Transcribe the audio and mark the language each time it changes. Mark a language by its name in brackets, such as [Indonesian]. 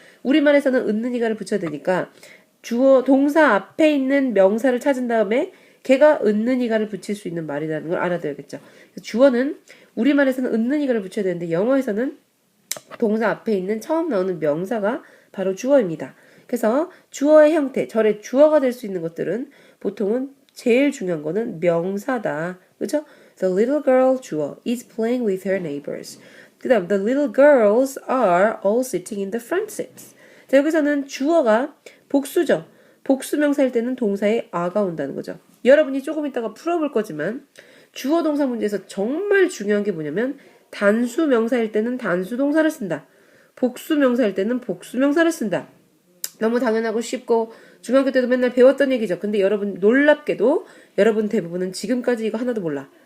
[Korean] 우리말에서는 은는 이가를 붙여야 되니까 주어, 동사 앞에 있는 명사를 찾은 다음에 걔가 은는 이가를 붙일 수 있는 말이라는 걸 알아둬야겠죠. 주어는 우리말에서는 은는 이가를 붙여야 되는데 영어에서는 동사 앞에 있는 처음 나오는 명사가 바로 주어입니다. 그래서 주어의 형태, 절의 주어가 될 수 있는 것들은 보통은 제일 중요한 거는 명사다. 그렇죠? [English] The little girl 주어 is playing with her neighbors. [Korean] 그 다음 [English] the little girls are all sitting in the front seats. [Korean] 자, 여기서는 주어가 복수죠. 복수명사일 때는 동사에 a가 온다는 거죠. 여러분이 조금 이따가 풀어볼 거지만 주어 동사 문제에서 정말 중요한 게 뭐냐면 단수 명사일 때는 단수 동사를 쓴다. 복수 명사일 때는 복수 명사를 쓴다. 너무 당연하고 쉽고 중학교 때도 맨날 배웠던 얘기죠. 근데 여러분 놀랍게도 여러분 대부분은 지금까지 이거 하나도 몰라.